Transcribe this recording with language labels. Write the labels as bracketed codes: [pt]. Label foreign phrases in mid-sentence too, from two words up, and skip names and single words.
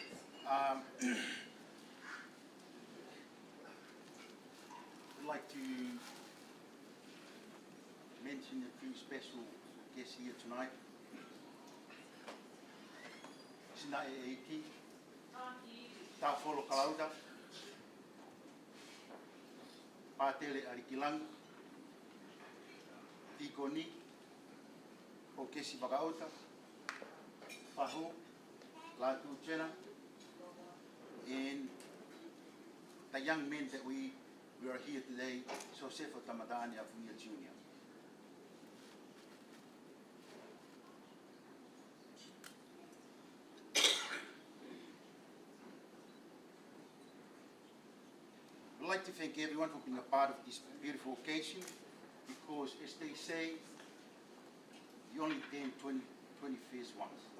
[en] I'd like to mention a few special guests here tonight. Sina e eiki, tā wholo kalauta, pātele arikilang, tikoni, o kesi wakaota, whahu, Latu Jnr, and the young men that we are here today, Joseph Tamataane Afungia Jnr. I'd like to thank everyone for being a part of this beautiful occasion, because as they say, you only turn 21st once.